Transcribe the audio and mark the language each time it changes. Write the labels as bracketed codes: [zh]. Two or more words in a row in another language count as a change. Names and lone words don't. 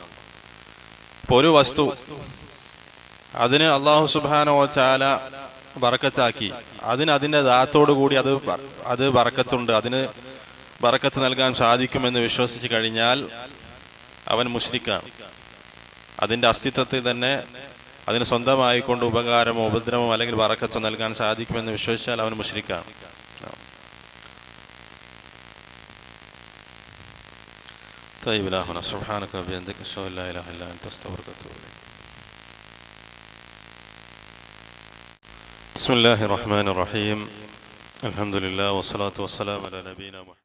[ml] ഇപ്പൊ ഒരു വസ്തു അതിന് അല്ലാഹു [ar] سبحانه وتعالى [ml] ബറക്കത്താക്കി, അതിന്റെ ദാത്തോടു കൂടി അത് ബറക്കത്തുണ്ട്, അതിന് ബറക്കത്ത് നൽകാൻ സാധിക്കുമെന്ന് വിശ്വസിച്ച് കഴിഞ്ഞാൽ അവൻ മുശ്രിക്കാണ്. അതിന്റെ അസ്തിത്വത്തിൽ തന്നെ അതിന് സ്വന്തമായിക്കൊണ്ട് ഉപകാരമോ ഉപദ്രവമോ അല്ലെങ്കിൽ ബറക്കത്തോ നൽകാൻ സാധിക്കുമെന്ന് വിശ്വസിച്ചാൽ അവൻ മുശ്രിക്കാണ്. [ar] طيب إلهنا سبحانك وبحمدك أشهد أن لا إله إلا أنت أستغفرك وأتوب إليك. بسم الله الرحمن الرحيم. الحمد لله والصلاة والسلام على نبينا محمد.